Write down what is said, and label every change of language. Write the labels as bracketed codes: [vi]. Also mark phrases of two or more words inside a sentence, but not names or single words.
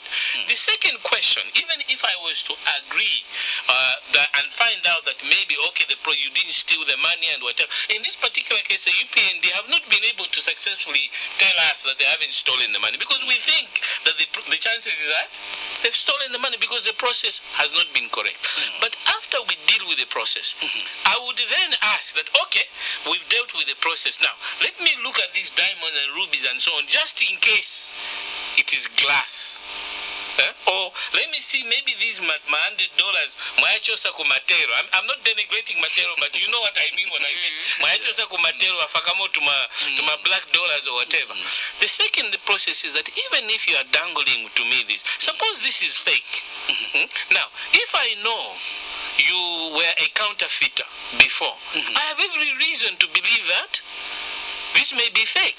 [en] The second question, even if I was to agree and find out that maybe, okay, you didn't steal the money and whatever, in this particular case, the UPND have not been able to successfully tell us that they haven't stolen the money, because we think that the chances is that they've stolen the money because the process has not been correct. But after we deal with the process, I would then ask that, okay, we've dealt with the process. Now, let me look at these diamonds and rubies and so on, just in case it is glass. Or let me see, maybe these $100 [ny] mwachosa ku matero. [en] I'm not denigrating matero, but you know what I mean when I say [ny] mwachosa ku matero afakamo [en] to my black dollars or whatever. The second process is that even if you are dangling to me this, suppose this is fake. Now, if I know you were a counterfeiter before, I have every reason to believe that this may be fake.